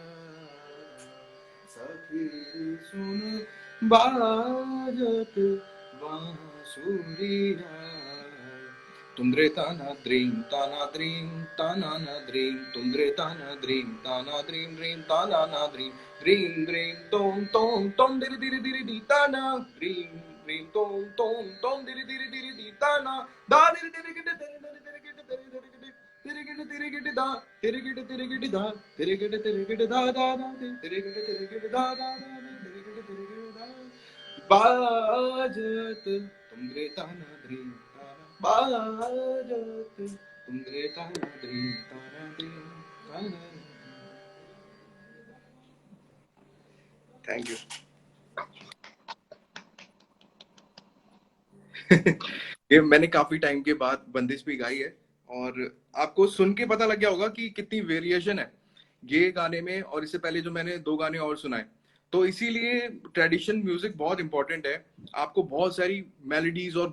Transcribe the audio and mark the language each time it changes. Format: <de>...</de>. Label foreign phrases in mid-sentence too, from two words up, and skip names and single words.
<hi>सखी सुन बाजत बांसुरिया तुंद्रे ताना द्रीम ताना द्रीम ताना ना द्रीम तुंद्रे ताना द्रीम ताना द्रीम द्रीम ताना ना द्रीम द्रीम द्रीम तोम तोम तोम दिरि दिरि दिरि दी ताना द्रीम द्रीम तोम तोम तोम दिरि दिरि दिरि दी ताना दा दिरि दिरि गिटे दिरि दिरि दिरि गिटे दिरि दिरि गिटे तिरि गिटे तिरि गिटे दा तिरि गिटे तिरि गिटे दा तिरि गिटे तिरि गिटे दा दा दा तिरि गिटे तिरि गिटे दा दा दा तिरि गिटे तिरि गिटे दा बाजत तुंद्रे ताना द्रीम बाजत तुंद्रे ताना द्रीम ताना द्रीम ताना</hi> <en>thank you</en> <hi>ये मैंने काफी टाइम के बाद बंदिश भी गाई है और आपको सुन के पता लग गया होगा कि कितनी वेरिएशन है ये गाने में और इससे पहले जो मैंने 2 गाने और सुनाए तो इसीलिए</hi> <en>tradition music</en> <hi>बहुत इंपॉर्टेंट है आपको बहुत सारी मेलोडीज और</hi>